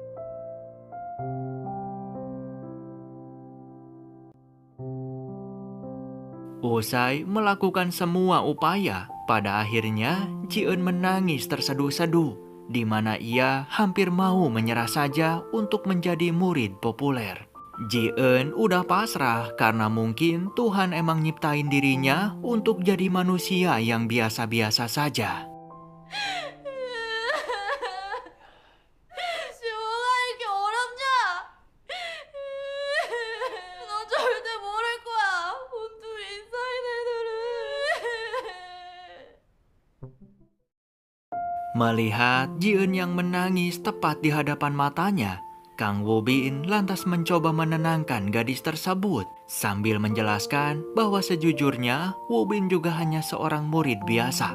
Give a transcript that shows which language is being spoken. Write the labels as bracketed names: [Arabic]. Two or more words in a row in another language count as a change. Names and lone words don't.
[Indonesian] Usai melakukan semua upaya, pada akhirnya Ji-eun menangis terseduh-seduh, di mana ia hampir mau menyerah saja untuk menjadi murid populer. Ji-eun udah pasrah karena mungkin Tuhan emang nyiptain dirinya untuk jadi manusia yang biasa-biasa saja. [Korean] 지호가 이렇게 어렵냐? 너 절대 모를 거야. 본투 인사이드 애들은. [Indonesian] Melihat Ji-eun yang menangis tepat di hadapan matanya, Kang Woo-bin lantas mencoba menenangkan gadis tersebut sambil menjelaskan bahwa sejujurnya Woo-bin juga hanya seorang murid biasa.